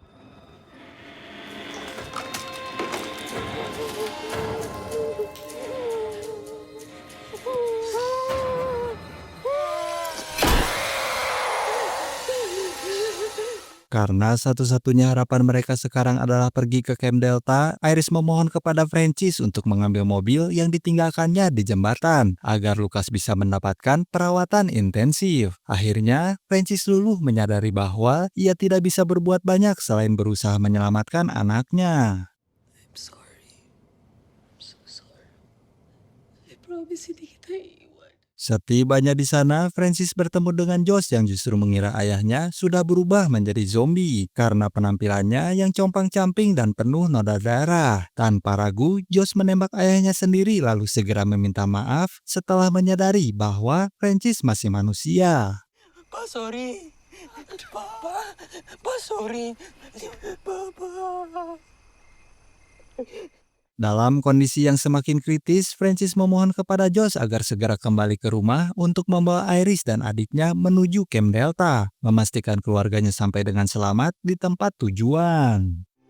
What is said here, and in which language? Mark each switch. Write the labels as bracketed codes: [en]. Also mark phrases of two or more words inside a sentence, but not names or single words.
[id] Karena satu-satunya harapan mereka sekarang adalah pergi ke Camp Delta, Iris memohon kepada Francis untuk mengambil mobil yang ditinggalkannya di jembatan, agar Lucas bisa mendapatkan perawatan intensif. Akhirnya, Francis luluh menyadari bahwa ia tidak bisa berbuat banyak selain berusaha menyelamatkan anaknya. [en] I'm sorry. I'm so sorry. I promise [tl] hindi kita iiwan. [id] Setibanya di sana, Francis bertemu dengan Josh yang justru mengira ayahnya sudah berubah menjadi zombie karena penampilannya yang compang-camping dan penuh noda darah. Tanpa ragu, Josh menembak ayahnya sendiri lalu segera meminta maaf setelah menyadari bahwa Francis masih manusia. [tl] Pa, sorry. Pa, sorry. [id] Dalam kondisi yang semakin kritis, Francis memohon kepada Josh agar segera kembali ke rumah untuk membawa Iris dan adiknya menuju Camp Delta, memastikan keluarganya sampai dengan selamat di tempat tujuan.